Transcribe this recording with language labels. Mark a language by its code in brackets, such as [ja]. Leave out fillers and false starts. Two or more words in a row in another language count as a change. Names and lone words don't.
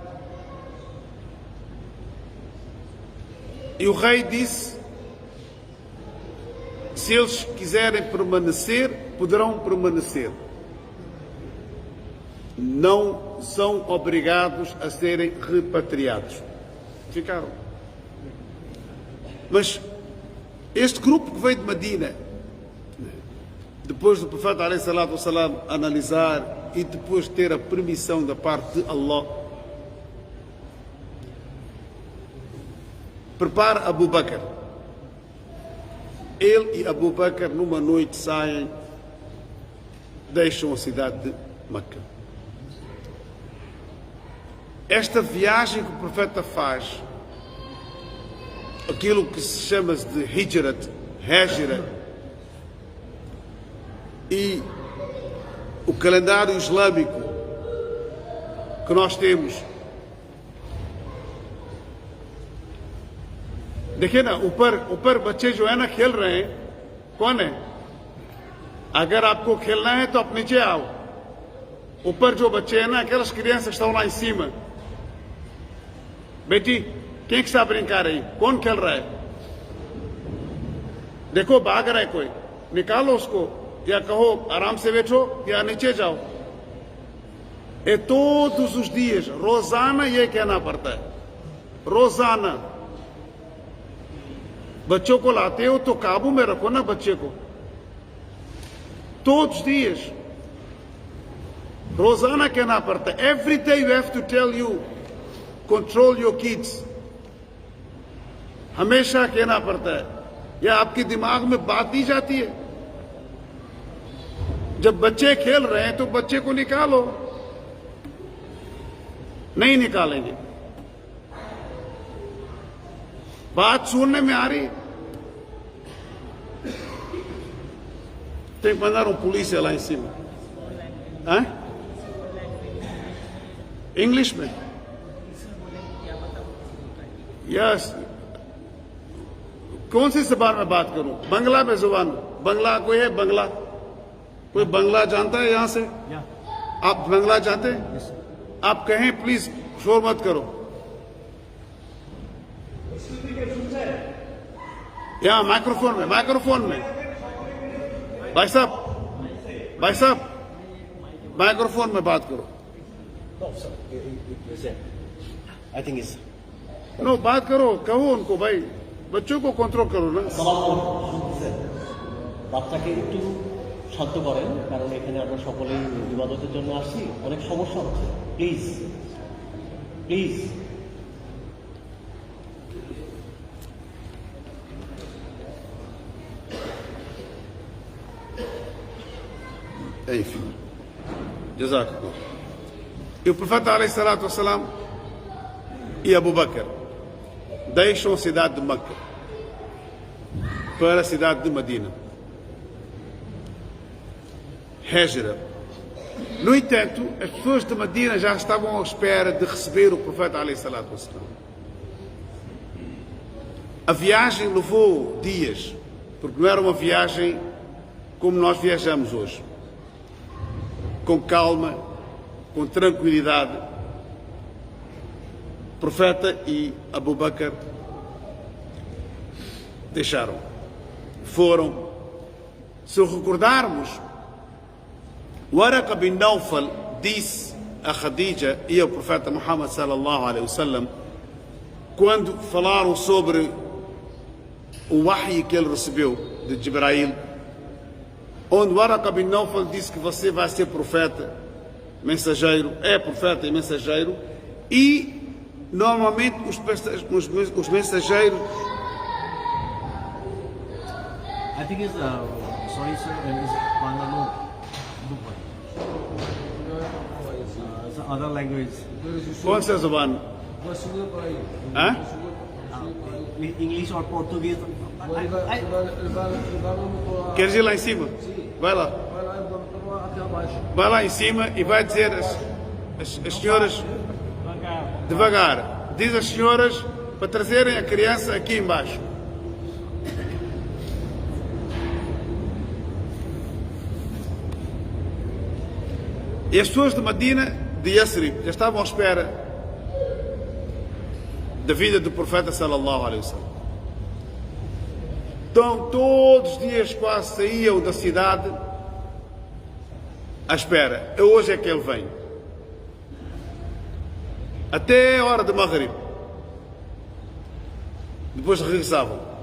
[pt] E o rei disse: se eles quiserem permanecer, poderão permanecer. Não são obrigados a serem repatriados. Ficaram. Mas este grupo que veio de Medina, depois do profeta [ar] عليه الصلاة والسلام [pt] analisar e depois ter a permissão da parte de Allah, prepara Abu Bakr. Ele e Abu Bakr numa noite saem, deixam a cidade de Meca. Esta viagem que o profeta faz, aquilo que se chama de Hijrat, e o calendário islâmico que nós temos, [hi] देखिए ना ऊपर बच्चे जो है ना खेल रहे हैं, कौन है? अगर आपको खेलना है तो आप नीचे आओ. ऊपर जो बच्चे हैं ना, [pt] aquelas crianças que estão lá em cima. बेटी, quem que está a brincar aí? [hi] कौन खेल रहा है? देखो भाग रहा है कोई, निकालो उसको, या कहो आराम से बैठो या नीचे जाओ. [pt] É todos os dias, [hi] रोजाना ये कहना पड़ता है, रोजाना. बच्चों को लाते हो तो काबू में रखो ना बच्चे को. [pt] Todos os dias, [hi] रोजाना कहना पड़ता है. [en] Every day you have to tell you, control your kids. [hi] हमेशा कहना पड़ता है, या आपके दिमाग में बात ही जाती है. जब बच्चे खेल रहे हैं तो बच्चे को निकालो. नहीं निकालेंगे. बात सुनने में आ रही. [pt] Tem que mandar polícia lá em cima. Hã? [en] Englishman. Yes. [hi] कौन सी जबान में बात करूं? बंगला में जुबान, बंगला कोई है? बंगला कोई बंगला जानता है यहाँ से? आप बंगला जानते हैं? आप कहें प्लीज, शोर मत करो। यहाँ माइक्रोफोन में भाई साहब माइक्रोफोन में बात करो। [en] I think it's [hi] नो बात करो, कहो उनको, भाई बच्चों को कंट्रोल करो ना। [bn] বাচ্চাকে একটু শান্ত করেন, কারণ এখানে আমরা সকলেই ইবাদতের জন্য আসছি, অনেক সমস্যা হচ্ছে। [en] please please. [pt] Enfim, jazakallah. E o profeta [ar] عليه الصلاة والسلام [pt] e Abu Bakr deixam a cidade de Meca para a cidade de Medina. Hijra. No entanto, as pessoas de Medina já estavam à espera de receber o profeta [ar] عليه الصلاة والسلام. [pt] A viagem levou dias, porque não era uma viagem como nós viajamos hoje. Com calma, com tranquilidade. O profeta e Abu Bakr deixaram. Foram. Se recordarmos, Waraqa bin Nawfal disse a Khadija e ao profeta Muhammad [ar] صلى الله عليه وسلم, [pt] quando falaram sobre o wahy que ele recebeu de Jibrail, onde Waraqa bin Nawfal disse que você vai ser profeta, mensageiro, é profeta e mensageiro, e normalmente os mensageiros. [en] I think it's sorry sir, it's Bangalore. It's other language. [hi] कौन सा जुबान? हाँ? [en] English or Portuguese. [pt] Queres ir lá em cima? Vai lá. Vai lá em cima e vai dizer as senhoras devagar. Diz às senhoras para trazerem a criança aqui embaixo. E as pessoas de Medina, de Yasrib, já estavam à espera da vida do profeta [ar] صلى الله عليه وسلم. [pt] Então todos os dias quase saíam da cidade à espera. Hoje é que ele vem. Até a hora de Maghrib. Depois regressavam.